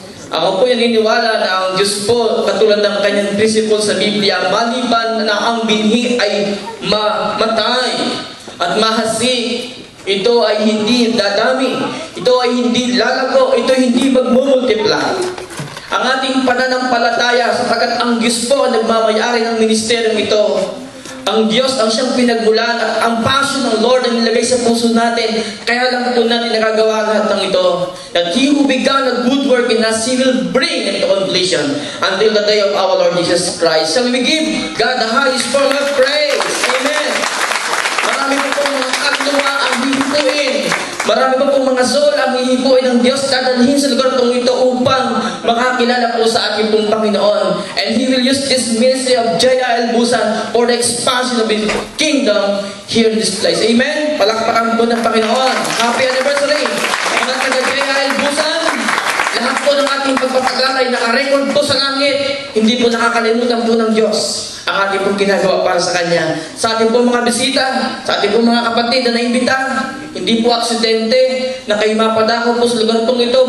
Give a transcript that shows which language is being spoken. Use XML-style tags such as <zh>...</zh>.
<tl>Ako po naniniwala na ang Diyos po, katulad ng kanyang principle sa Biblia, maliban na ang binhi ay mamatay at mahasi, ito ay hindi dadami, ito ay hindi lalago, ito hindi magmumultiply. Ang ating pananampalataya, sapagkat ang Diyos po ang nagmamayari ng ministeryong ito. Ang Diyos ang siyang pinagmulan at ang passion ng Lord ang nilagay sa puso natin. Kaya lang po natin nagagawa lahat ng ito.</tl> <en>That He who began a good work in us, He will bring it to completion until the day of our Lord Jesus Christ. Shall we give God the highest form of praise? Amen.</en> <tl>Marami po mga kaluluwa ang hihipuin. Marami po mga soul ang hihipuin ng Diyos dadalhin sa lugar kong ito upang makakilala po sa ating pong Panginoon.</tl> <en>And He will use this ministry of J.I.L. Busan for the expansion of His kingdom here in this place.</en> <tl>Amen? Palakpakan po ng Panginoon.</tl> <en>Happy anniversary!</en> <tl>Mga taga-J.I.L. Busan, lahat po ng ating pagpapagalay naka-record po sa langit. Hindi po nakakalimutan po ng Diyos ang ating pong ginagawa para sa Kanya. Sa ating pong mga bisita, sa ating pong mga kapatid na naimbita, hindi po aksidente na kayo mapadako po sa lugar pong ito.</tl>